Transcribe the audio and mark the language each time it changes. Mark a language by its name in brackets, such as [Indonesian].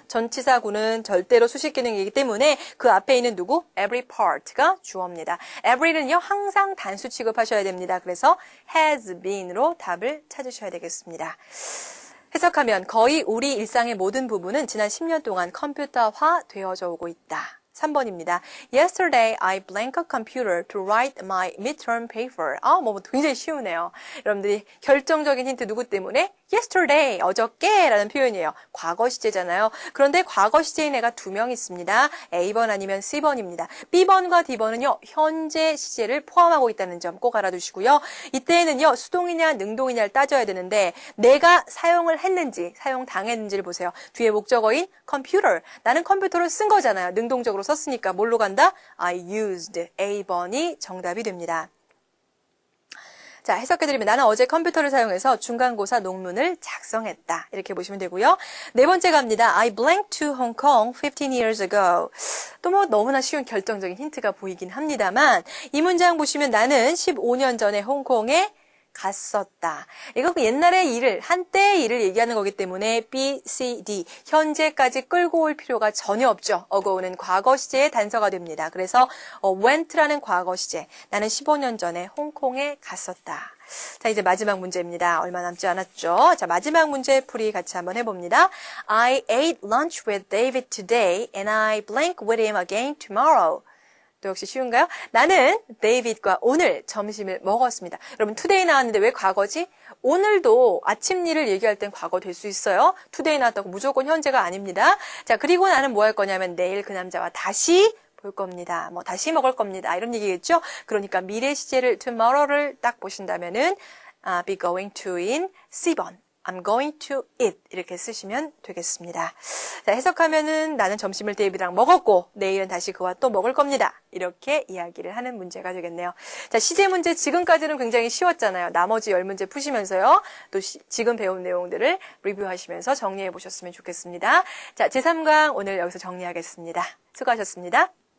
[Korean] 전치사구는 절대로 수식 기능이기 때문에 그 앞에 있는 누구? every part가 주어입니다. every는요. 항상 단수 취급하셔야 됩니다. 그래서 has been으로 답을 찾으셔야 되겠습니다. 해석하면 거의 우리 일상의 모든 부분은 지난 10년 동안 컴퓨터화 되어져 오고 있다. 3번입니다. [English] Yesterday, I blank a computer to write my midterm paper. [Korean] 뭐 굉장히 쉬우네요. 여러분들이 결정적인 힌트 누구 때문에? Yesterday, 어저께 라는 표현이에요. 과거 시제잖아요. 그런데 과거 시제인 애가 2명 있습니다. A번 아니면 C번입니다. B번과 D번은요, 현재 시제를 포함하고 있다는 점 꼭 알아두시고요. 이때는요, 수동이냐 능동이냐를 따져야 되는데 내가 사용을 했는지, 사용당했는지를 보세요. 뒤에 목적어인 computer. 나는 컴퓨터를 쓴 거잖아요. 능동적으로 썼으니까 뭘로 간다? [English] I used. [Korean] A번이 정답이 됩니다. 자, 해석해드리면 나는 어제 컴퓨터를 사용해서 중간고사 논문을 작성했다. 이렇게 보시면 되고요. 네 번째 갑니다. [English] I blanked to Hong Kong 15 years ago. [Korean] 또 뭐 너무나 쉬운 결정적인 힌트가 보이긴 합니다만 이 문장 보시면 나는 15년 전에 홍콩에 갔었다. 이거 그 옛날의 일을, 한때의 일을 얘기하는 거기 때문에 B, C, D, 현재까지 끌고 올 필요가 전혀 없죠. 어고는 과거 시제의 단서가 됩니다. 그래서 went라는 과거 시제. 나는 15년 전에 홍콩에 갔었다. 자, 이제 마지막 문제입니다. 얼마 남지 않았죠? 자, 마지막 문제 풀이 같이 한번 해봅니다. [English] I ate lunch with David today and I blank with him again tomorrow. [Korean] 또 역시 쉬운가요? 나는 데이빗과 오늘 점심을 먹었습니다. 여러분, today 나왔는데 왜 과거지? 오늘도 아침 일을 얘기할 땐 과거 될 수 있어요. today 나왔다고 무조건 현재가 아닙니다. 자, 그리고 나는 뭐 할 거냐면 내일 그 남자와 다시 볼 겁니다. 뭐 다시 먹을 겁니다. 이런 얘기겠죠? 그러니까 미래 시제를 tomorrow를 딱 보신다면은 be going to인 C번. [English] I'm going to eat [Korean] 이렇게 쓰시면 되겠습니다. 자, 해석하면은 나는 점심을 데이비드랑 먹었고 내일은 다시 그와 또 먹을 겁니다. 이렇게 이야기를 하는 문제가 되겠네요. 자, 시제 문제 지금까지는 굉장히 쉬웠잖아요. 나머지 10문제 푸시면서요. 또 지금 배운 내용들을 리뷰하시면서 정리해 보셨으면 좋겠습니다. 자, 제3강 오늘 여기서 정리하겠습니다. 수고하셨습니다.